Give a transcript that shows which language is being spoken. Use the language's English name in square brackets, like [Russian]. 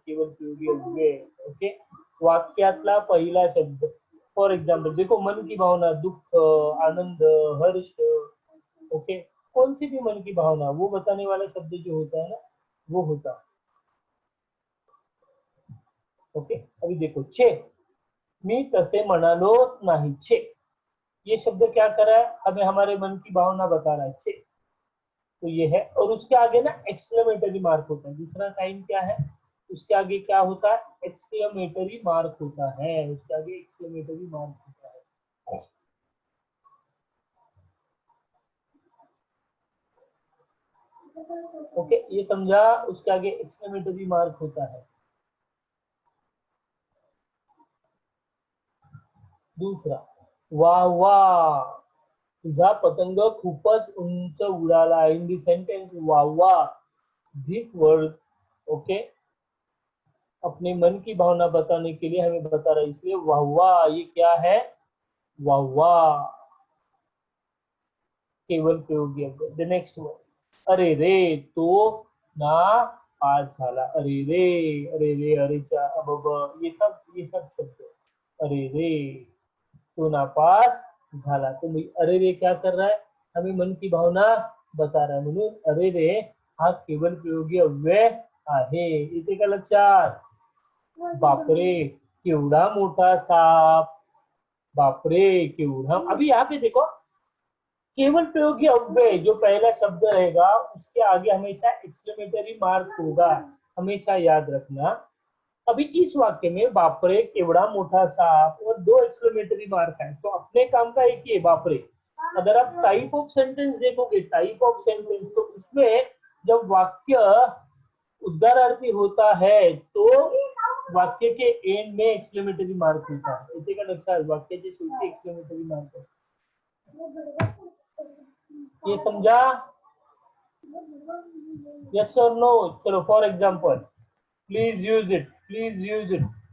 [Marathi] केवल प्रयोगी अव्यय. ओके. वाक्यातला पहिला शब्द. [Hindi] फॉर एग्जाम्पल देखो, मन की भावना, दुख, आनंद, हर्ष. ओके. कौन सी भी मन की भावना, वो बताने वाला शब्द जो होता है ना, वो होता है. ओके. अभी देखो, [Marathi] छे, मी तसे म्हणालोच नाही. [Hindi] छे, ये शब्द क्या कर रहा है? हमें हमारे मन की भावना बता रहा है. छे, तो ये है. और उसके आगे ना एक्सक्लेमेटरी मार्क होता है. दूसरा साइन क्या है? उसके आगे क्या होता है? एक्सक्लेमेटरी मार्क होता है. उसके आगे एक्सक्लेमेटरी मार्क होता है. ओके, ये समझा? उसके आगे एक्सक्लेमेटरी मार्क होता है. [Marathi] दूसरा, वाह वाह, तुझा पतंग खूपच उंच उडाला. [English] In the sentence वाह वाह, this word. Okay. [Hindi] अपने मन की भावना बताने के लिए हमें बता रहा है, इसलिए वाह वाह. ये क्या है? वाह वाह, केवल प्रयोगी अव्यय. [English] the next word, [Marathi] अरे रे, तो ना पास झाला. [Hindi] अरे रे, अरे रे, अरेचा, अबब, ये सब शब्द. [Marathi] अरे रे, तो नापास झाला. [Hindi] तो अरे रे क्या कर रहा है? हमें मन की भावना बता रहा है. [Marathi] म्हणून अरे रे हा केवल प्रयोगी अव्यय आहे. येते का लक्षात? बापरे, केवढा मोठा साप. बापरे, केवढा. [Hindi] अभी यहाँ पे देखो, केवल प्रयोगी अव्यय जो पहला शब्द रहेगा उसके आगे हमेशा एक्सक्लेमेटरी मार्क होगा. हमेशा याद रखना. अभी इस वाक्य में [Marathi] बापरे, केवड़ा मोटा साप [Hindi] और 2 एक्सक्लेमेटरी मार्क है. तो अपने काम का एक ही है, बापरे. अगर आप टाइप ऑफ सेंटेंस देखोगे, टाइप ऑफ सेंटेंस, तो उसमें जब वाक्य उद्गारार्थी होता है तो वाक्य के एंड में एक्सक्लेमेटरी मार्क होता है। [Marathi] येते का लक्षात? वाक्याच्या शेवटी एक्सक्लेमेटरी मार्क असतो। [Hindi] ये समझा? [English] Yes और no? चलो for example, please use it, please use it.